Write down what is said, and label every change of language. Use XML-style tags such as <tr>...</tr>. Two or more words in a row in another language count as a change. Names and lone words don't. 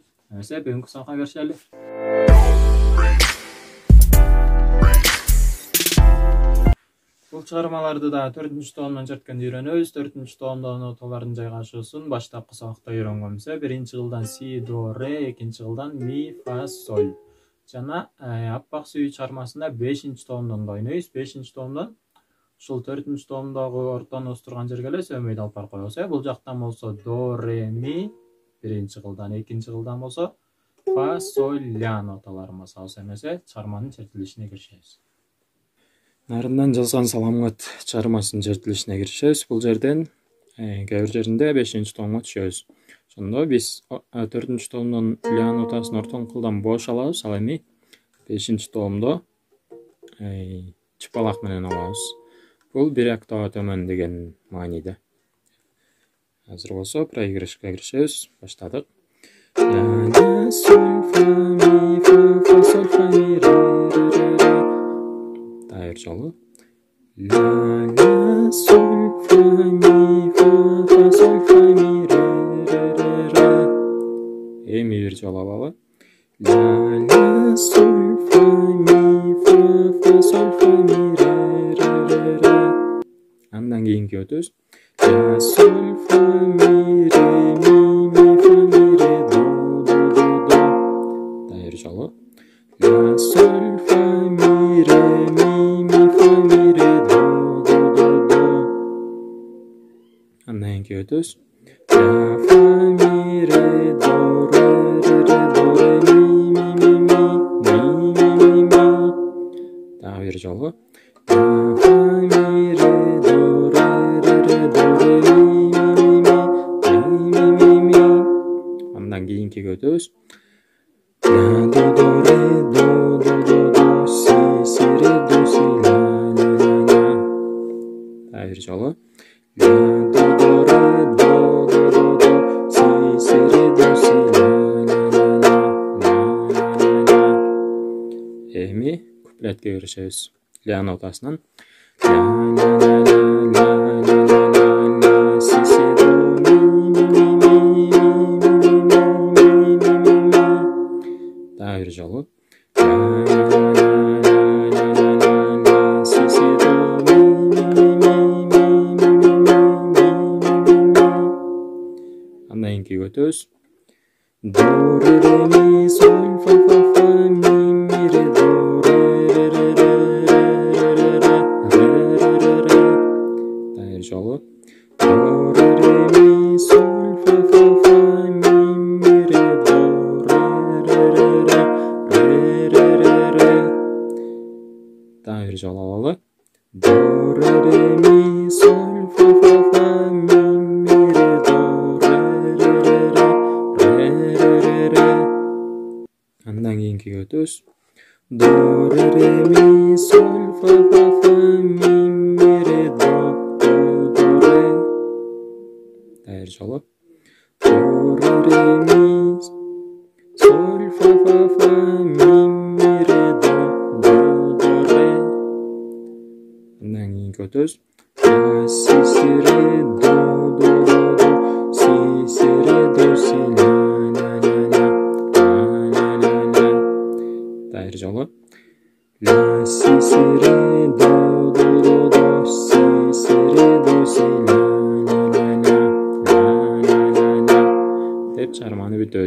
<ky>Эмесе бүгүнкү сабакка киришели. Бул чыгармаларды да 4-томдон черткенди үйрөнөбүз. 4-томдон ноталардын жайгашуусун баштапкы сабакта үйрөнгөнбүз. Биринчи кылдан си, до, ре, экинчи кылдан ми, фа, соль. Жана аппак сүйүү чыгармасында 5-томдон да ойнойбуз. 5-томдон ушул 4-томдогу ортону турган жерге эле сөмөйдү алып барып коебуз. Бул жактан болсо до, ре, ми биринчи кылдан, экинчи кылдан болсо фа, соль, ля ноталарын басабыз. Эмесе чыгарманын чертилишине киришебиз. Нарындан жазган Саламат чыгармасынын чертилишине киришебиз. Бул жерден кээ бир жеринде 5-томго түшөбүз. Ошондо биз 4-томдон ля нотасын ортоңку кылдан бош алабыз. Ал эми 5-томдо чыпалак менен алабыз. Бул бир октава төмөн деген мааниде. Азыр болсо проигрышка киришебиз. Баштадык. Ля, соль, фа, ми, фа, соль, фа, ми, ре, ре, ре. Дагы бир жолу. Ля, соль, фа, ми, фа, соль, фа, ми, ре, ре, ре. Эми бир жолу алалы. Ля, соль, фа, ми, фа, соль, фа, ми, ре, ре, ре. Андан кийинки өтөбүз. Ля, соль, фа, ми, ре, ми, фа, ми, ре, до, до, до, до. Дагы бир жолу. Ля, соль, фа, ми, ре, ми, фа, ми, ре, до, до, до, до. Андан кийинки өтөбүз. Ля, фа, ми, ре, до, ре, ре, ре, до, ре, ми, ми. Дагы бир жолу. Ля, фа, ми, ре, до, ре, ре, ре, до, ре, ми. Андан кийинкиге өтөбүз. Ля, до, до, ре, до, до, до, до, си, ре, до, си, ля, ля, ля, ля. Дагы бир жолу. Ля, до, до, ре, до, до, до, до, си, ре, до, си, ля, ля, ля, ля, ля, ля. Эми куплетке киришебиз. Ля нотасынан. Ля, ля, ля, ля, ля, ля, ля, ля, си, до, ми. Дагы бир жолу. Ля, ля, ля, ля, ля, ля, си, до, ми. Андан кийинки өтөбүз. До, ре, ре, ми, соль, фа, фа, ми, ре, до, ре, ре, ре, ре, ре, ре, ре, ре. Дагы бир жолу. До, ре, ре, ми, соль, фа, ми, ре, до, ре, ре, ре, ре, ре. Дагы бир жолу алалы. До, ре, ре, ми, соль, фа, ми, ре, до, ре, ре, ре. Андан кийинкиге өтөбүз. До, ре, ре, ми, соль, фа, ми, ре, до, ре. Дагы бир жолу. До, ре, ре, ми, соль, фа, ми, ре, до, ре. Андан кийинки өтөбүз. Ля, си, ре, до, до, до, до, си, ре, до, си, ля, ля, ля, ля, ля, ля, ля. Дагы бир жолу. Ля, си, ре, до, до, до, до, си, ре, до, си, ля, ля, ля, ля, ля, ля, ля, ля. чарманы бүтөбүз.</ky>